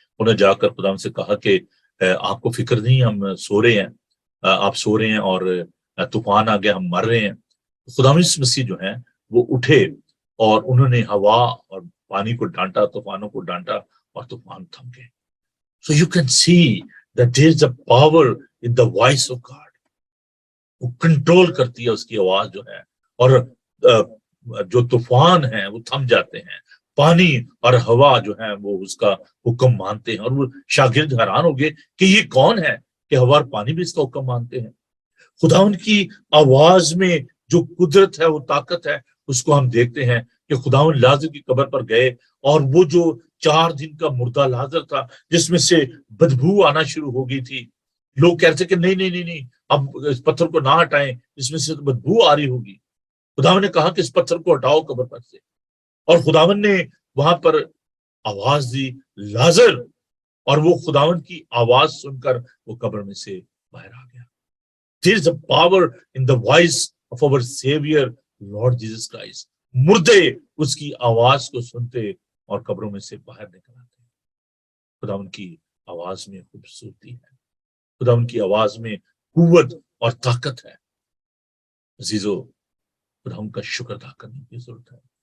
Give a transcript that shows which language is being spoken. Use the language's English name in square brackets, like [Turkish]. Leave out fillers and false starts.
[Hindi] उन्हें जाकर खुदावन से कहा कि आपको फिक्र नहीं, हम सो रहे हैं, आप सो रहे हैं और तूफान आ गया, हम मर रहे हैं। खुदावन यीशु मसीह जो है वो उठे और उन्होंने हवा और पानी को डांटा, तूफानों को डांटा और तूफान थम गए। [English] So you can see that there is a power in the voice of God. [Hindi] वो कंट्रोल करती है उसकी आवाज जो है, और जो तूफान है वो थम जाते हैं, पानी और हवा जो है वो उसका हुक्म मानते हैं। और वो शागिर्द हैरान हो गए कि ये कौन है कि हवा और पानी भी इसका हुक्म मानते हैं। खुदावन की आवाज में जो कुदरत है, वो ताकत है, उसको हम देखते हैं कि खुदावन लाजर की कब्र पर गए और वो जो 4 दिन का मुर्दा लाजर था जिसमें से बदबू आना शुरू हो गई थी, लोग कह रहे थे कि नहीं नहीं नहीं नहीं, अब इस पत्थर को ना हटाएं, इसमें से तो बदबू आ रही होगी। खुदावन ने कहा कि इस पत्थर को हटाओ कब्र पर से, और खुदावन ने वहां पर आवाज दी, लाजर, और वो खुदावन की आवाज सुनकर वो कब्र में से बाहर आ गया। [English] There is a power in the voice of our Savior, Lord Jesus Christ. [Hindi] मुर्दे उसकी आवाज को सुनते और कब्रों में से बाहर निकल आते। खुदावन की आवाज में खूबसूरती है, खुदावन की आवाज में कुव्वत और ताकत है। अजीजों, खुदावन का शुक्र अदा करने की जरूरत है।